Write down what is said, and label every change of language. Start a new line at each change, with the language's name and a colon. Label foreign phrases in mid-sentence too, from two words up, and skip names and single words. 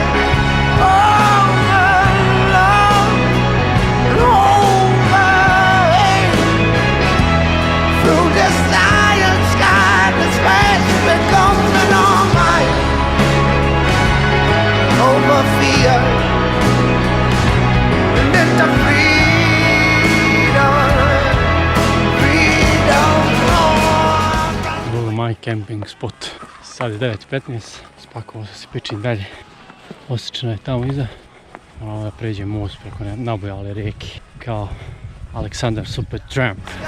English: Over love and over hate. Through the science sky, this fast becoming our mind. Over fear. Moj camping spot.
Bosnian: Sad je 9:15, spakovao sam se pičim dalje. Osječna je tamo iza. Moramo da pređem most preko nabojale rijeke kao Alexander Supertramp.